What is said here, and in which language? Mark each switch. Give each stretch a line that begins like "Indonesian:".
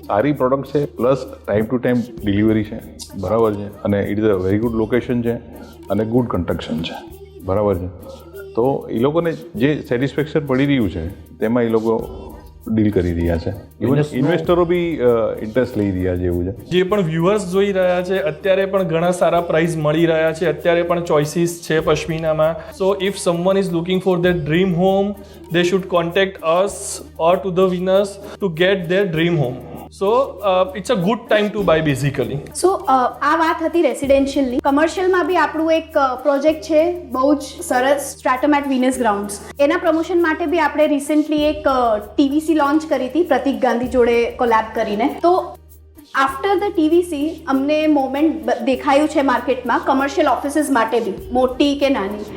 Gujarati: સારી પ્રોડક્ટ છે, plus time to time delivery છે, બરાબર છે, અને
English: it is a very good location
Gujarati: છે અને ગુડ કન્સ્ટ્રક્શન છે, બરાબર છે. તો એ લોકોને જે સેટિસ્ફેક્શન પડી રહ્યું છે તેમાં એ લોકો ડીલ કરી રહ્યા છે. ઇવન ઇન્વેસ્ટરો બી ઇન્ટરેસ્ટ લઈ રહ્યા છે એવું છે. જે પણ વ્યુઅર્સ જોઈ રહ્યા છે અત્યારે પણ ઘણા સારા પ્રાઇસ મળી રહ્યા છે, અત્યારે પણ ચોઇસીસ છે પશ્મિનામાં.
English: So if someone is looking for their dream home, they should contact us or to the winners to get their dream home. So it's a good time to buy basically.
Gujarati: સો આ વાત હતી રેસિડેન્શિયલની. કમર્શિયલમાં બી આપણું એક પ્રોજેક્ટ છે બહુ જ સરસ, સ્ટ્રેટમ એટ વિનસ ગ્રાઉન્ડ્સ. એના પ્રમોશન માટે બી આપણે રિસેન્ટલી એક ટીવીસી લોન્ચ કરી હતી પ્રતિક ગાંધી જોડે કોલેબ કરીને. તો આફ્ટર ધ ટીવીસી અમને મોમેન્ટ દેખાયું છે માર્કેટમાં કમર્શિયલ ઓફિસીસ માટે બી, મોટી કે નાની.